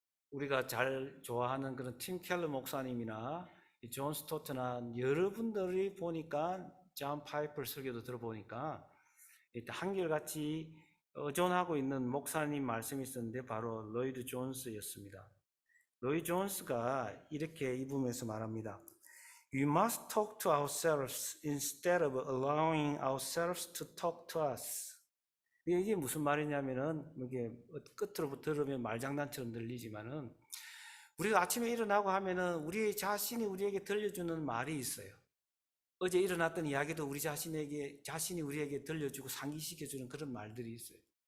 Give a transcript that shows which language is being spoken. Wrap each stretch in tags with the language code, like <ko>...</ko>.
<ko>우리가 잘 좋아하는 그런 팀 켈러 목사님이나 존 스토트나 여러분들이 보니까 존 파이퍼 설교도 들어보니까 한결같이 의존하고 있는 목사님 말씀이 있었는데 바로 로이드 존스였습니다. 로이드 존스가 이렇게 이 부분에서 말합니다.</ko> <en>We must talk to ourselves instead of allowing ourselves to talk to us.</en> <ko>이게 무슨 말이냐면은, 이게 끝으로 들으면 말장난처럼 들리지만은, 우리가 아침에 일어나고 하면은 우리 자신이 우리에게 들려주는 말이 있어요. 어제 일어났던 이야기도 우리 자신이 우리에게 들려주고 상기시켜주는 그런 말들이 있어요.</ko>